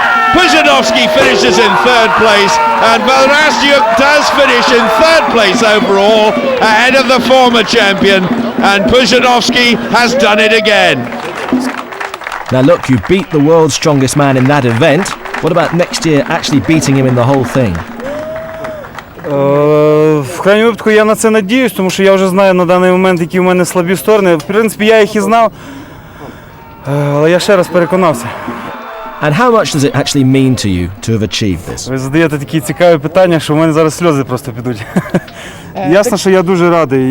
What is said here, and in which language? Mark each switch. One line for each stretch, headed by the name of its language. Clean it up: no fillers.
English: Pudzianowski finishes in third place, and Vereshchuk does finish in third place overall, ahead of the former champion, and Pudzianowski has done it again. Now look, you beat the world's strongest man in that event. What about next year actually beating him in the whole thing?
Ukrainian: В крайньому випадку я на це надіюсь, тому що я вже знаю на даний момент, які в мене слабі сторони. В принципі, я їх і знав, але я ще раз переконався.
English: And how much does it actually mean to you to have achieved this?
Ukrainian: Ви задаєте такі цікаві питання, що в мене зараз сльози просто підуть. Ясно, що я дуже радий.